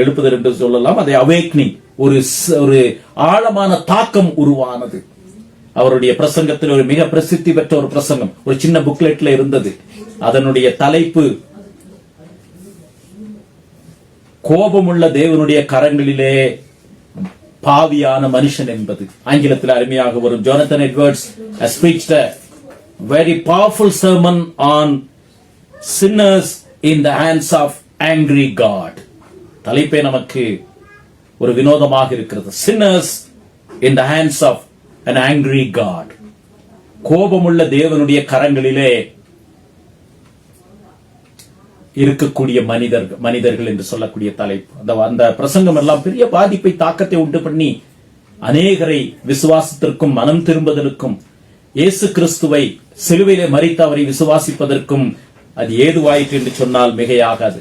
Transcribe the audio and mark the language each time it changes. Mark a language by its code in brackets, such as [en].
[ta] எழுப்புதல் என்று சொல்லலாம், அதை அவேக்னிங், ஒரு ஆழமான தாக்கம் உருவானது. அவருடைய பிரசங்கத்தில் ஒரு மிக பிரசித்தி பெற்ற ஒரு பிரசங்கம் ஒரு சின்ன புக்லெட்ல இருந்தது. அதனுடைய தலைப்பு கோபமுள்ள தேவனுடைய கரங்களிலே பாவியான மனுஷன் என்பது. ஆங்கிலத்தில் அருமையாக வரும். [en] Jonathan Edwards has preached a very powerful sermon on sinners in the hands of angry God. [ta] தலைப்பே நமக்கு ஒரு வினோதமாக இருக்கிறது. [en] Sinners in the hands of an angry God. [ta] கோபமுள்ள தேவனுடைய கரங்களிலே இருக்கக்கூடிய மனிதர்கள் என்று சொல்லக்கூடிய தலைப்பு. அந்த பிரசங்கம் எல்லாம் பெரிய பாதிப்பை, தாக்கத்தை உண்டு பண்ணி அநேகரை விசுவாசத்திற்கும் மனம் திரும்புதலுக்கும் இயேசு கிறிஸ்துவை சிலுவையிலே மரித்து அவரை விசுவாசிப்பதற்கும் அது ஏதுவாயிற்று என்று சொன்னால் மிகையாகாது.